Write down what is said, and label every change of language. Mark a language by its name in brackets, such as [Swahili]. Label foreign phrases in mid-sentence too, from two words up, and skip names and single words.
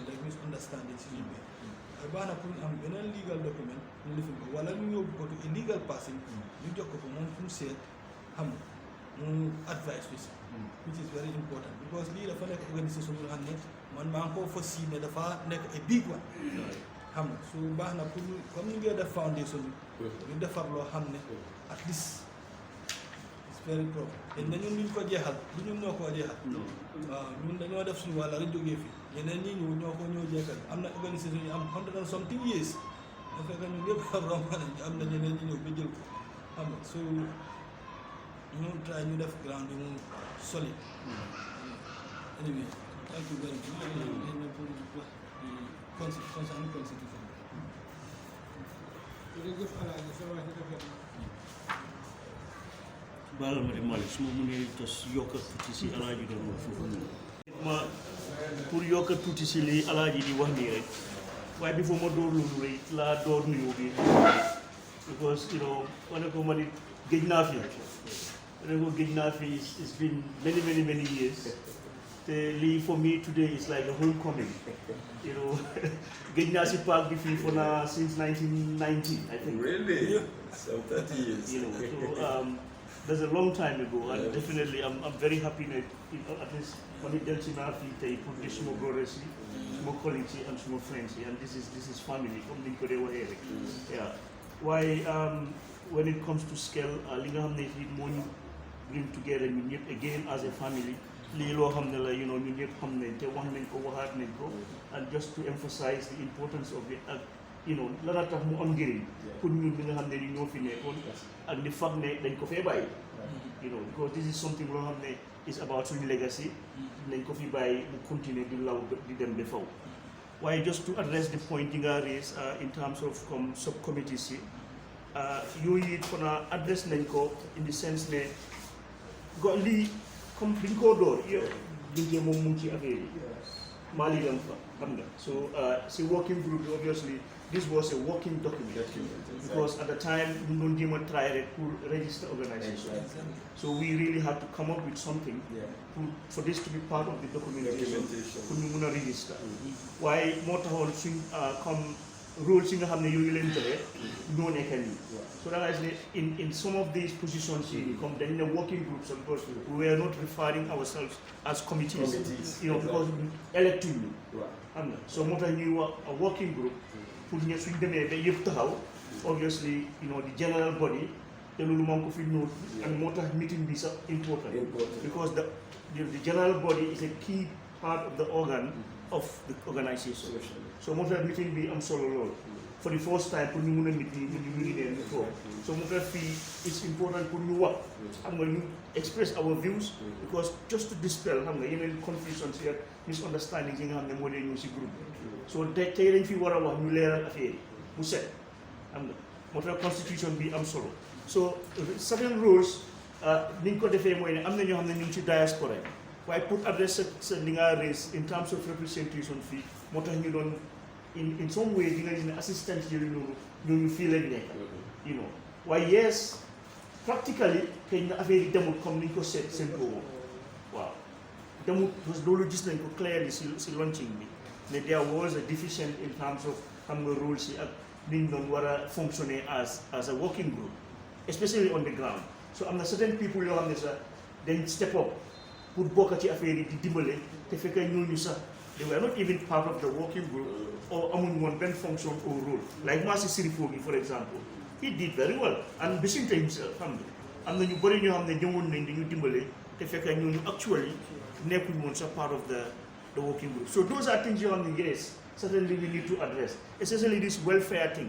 [Wolof] rek misunderstanding si suñu biir waaye baax na pour ñu am beneen [English] legal document [Wolof] ñu lifin ko wala ñu yóbbu ko [English] to illegal passing [Wolof] ñu jox ko moom fu mu seet xam nga mu advice bi si [English] which is very important because [Wolof] lii dafa nekk organisation bu nga xam ne man maa ngi koo fas yéene dafa nekk [English] a big one [Wolof] xam nga su baax na pour comme ni ngay def foundation bi ñu defar loo xam ne [English] at least it's very proper [Wolof] te na ñun duñ ko jeexal du ñun ñoo koo jeexal waaw ñun dañoo def suñu wàlla rek jógee fi ñeneen ñi ñoo jeexal am na organisation yu am 100 [English] and something years [Wolof] da fekk ñun yëpp romb nañ am na ñeneen ñi ñëw ba jël ko xam nga so ñu try ñu def ground bi mu solide [English] anyway thank you very much [Wolof] pour wax concernant constitution jërëjëf Alaaji sa wax rafet na baalal ma de Malick su ma mënee tos yokk tuuti si Alaaji doon wax foofu noonu ma pour yokk tuuti si li Alaaji di wax nii rek waaye bi foo ma door loolu rek laa door nuyoo bi [English] because you know [Wolof] ma ne ko ma nit géej naa fi [English] it's been many years for me today is like a homecoming you know [Wolof] géej naa si park bi fii [English] for now since 1990 I think Really? So 30 years. you know so that's a long time ago and definitely I'm very happy that at least when it [Wolof] delsi naa fii tey pour gis suma [English] brothers [Wolof] yi suma [English] colleagues yi and suma friends yi and this is family [Wolof] comme niñ ko dee waxee rek [English] yeah waaye when it comes to Skel [Wolof] li nga xam ne fii moo ñu [English] bring together [Wolof] ñun ñëpp again as a family lii loo xam ne la ñun ñëpp xam nañ te wax nañ ko waxaat nañ ko [English] and just to emphasize the importance of it [Wolof] ak la tax mu am njëriñ pour ñun bi nga xam ne ni ñoo fi nekkoon ak di fag ne dañ ko fee bàyyi [English] because this is something [Wolof] loo xam ne [English] is about [Wolof] suñu legacy nañ ko fi bàyyi mu continuer di law di dem ba faw waaye [English] just to address the point [Wolof] yi nga raise [English] in terms of [Wolof] comme subcommittees yi yooyu it kon address nañ ko [English] in the sense [Wolof] ne lii comme biñ koo door yow liggéey moom mu ngi ci affaire yi maa lii dem fa xam nga so si [English] working group [Wolof] bi [English] obviously this was a working document because at the time we don't even try it to register organization. So we really had to come up with something for this to be part of the documentation for [Wolof] ñu mun a [English] register. [Wolof] Waaye moo taxoon suñ comme rules yi nga xam ne yooyu leen tere ñoo nekk nii. [English] So that is in some of these positions [Wolof] come dañ ne [English] working groups of course we are not referring ourselves as committees. Because electing ñu. [Wolof] So moo tax ñuy wax [English] a working group. [Wolof] Pour ñu suñ demee ba yëpp taxaw [English] obviously the general body [Wolof] te loolu moo ko fi [English] note and [Wolof] moo tax meeting bi sax [English] important because the general body is a key part of the organ of the organization [Wolof] so moo tax meeting bi am solo lool [English] for the first time [Wolof] pour ñu mun a nit ñi ñu ngi leen toog so moo tax fii [English] it's important [Wolof] pour ñu wax xam nga ñu [English] express our views because just to dispel [Wolof] xam nga yeneen confusions yi ak misunderstandings yi nga xam ne moo dee ñëw si groupe so tey dañ fi war a wax ñu leeral affaire yi mu set xam nga moo tax constitution bi am solo so certain rules ni ñu ko defee mooy ne am na ñoo xam ne ñu ngi ci diaspora yi waaye pour adresse sa li nga raise [English] in terms of representation [Wolof] fii moo tax ñu doon [English] in some way [Wolof] di nga gis ne assistance yooyu noonu ñooñu fii lañ nekk waaye [English] yes practically [Wolof] xëy na affaire yi demul comme ni ñu ko seen ko waaw demul [French] parce que [Wolof] loolu gis nañ ko clearly si launching bi ne [English] there was a deficient in terms of [Wolof] xam nga rules yi ak ni ñu doon war a fonctionner [English] as a working group especially on the ground [Wolof] so am na certain people yoo xam ne sax dañ [English] step up [Wolof] pour bokk ci affaire yi di dimbale te fekk ñooñu sax [English] they were not even part of the working group [Wolof] or amuñ woon benn [English] function or role like [Wolof] Massi Sirifo gi [English] for example he did very well and [Wolof] Bissinte himself xam nga am na ñu bëri ñoo xam ne ñëwoon nañ dañu dimbale te fekk ñooñu actually nekkuñ woon sax [English] part of the working group. So those are things you want to yes, certainly we need to address, especially this welfare thing.